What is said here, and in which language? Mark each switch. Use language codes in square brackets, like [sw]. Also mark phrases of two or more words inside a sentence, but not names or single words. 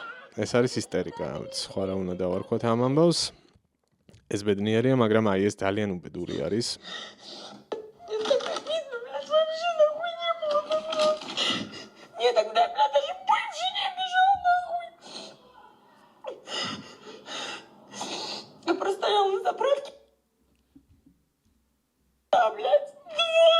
[ka] ეს არის ისტერიკა, სხვა რა უნდა დავარქვათ ამ ამბავს. ეს ბედნიერია, მაგრამ აი ეს ძალიან უბედური არის. [ru] Я тогда, блядь, даже больше не бежал нахуй. Я простоял на заправке. Да, блядь, два.